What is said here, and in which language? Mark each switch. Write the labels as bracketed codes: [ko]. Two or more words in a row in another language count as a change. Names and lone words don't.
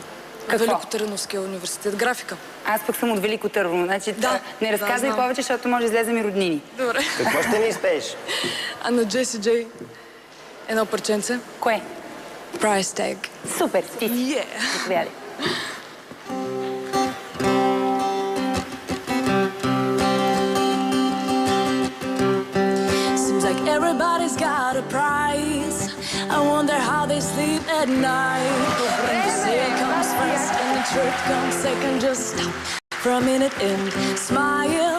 [bg] Какво? Велико Търновския университет. Графика. Аз пък съм от Велико Търново. Значи, не разказвай повече, защото може да излезем и роднини. Добре. Какво ще ни изпееш? А на Джеси Джей едно парченце. Кое? Price Tag. Супер, спи. Заповядай. [en] Seems like everybody's got a price. I wonder how they sleep at night. When the sale comes first and the truth comes second, just stop for a minute and smile.